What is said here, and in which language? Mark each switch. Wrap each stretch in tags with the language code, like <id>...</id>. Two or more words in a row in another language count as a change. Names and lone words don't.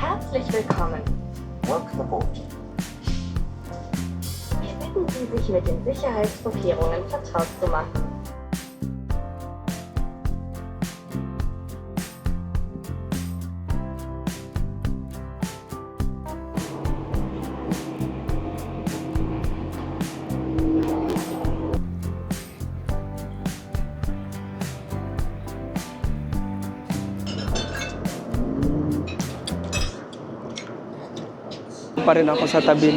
<de>Herzlich willkommen.</de> <en>Welcome aboard.</en> <de>Wir bitten Sie, sich mit den Sicherheitsvorkehrungen vertraut zu machen.</de> <tl>Pa rin ako sa tabi</tl>